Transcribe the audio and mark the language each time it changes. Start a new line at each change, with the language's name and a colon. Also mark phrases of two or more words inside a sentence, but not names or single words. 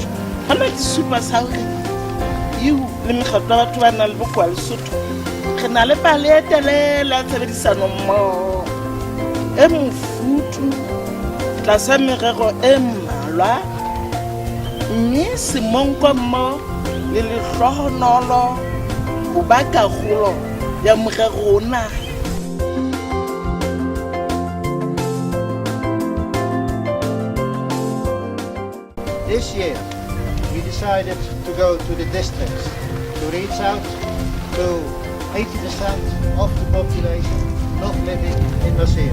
Southern Sotho: Hona ke supa sa hore EU le mekgatlo ya batho ba nang le bokowa Lesotho re na le pale e telele ya tshebedisano mmoho e mofuthu tlasa merero e mmalwa, mme semonko mmoho le lehlohonolo ho ba karolo ya morero ona.
English: This year, we decided to go to the districts to reach out to 80% of the population not living in Lesotho.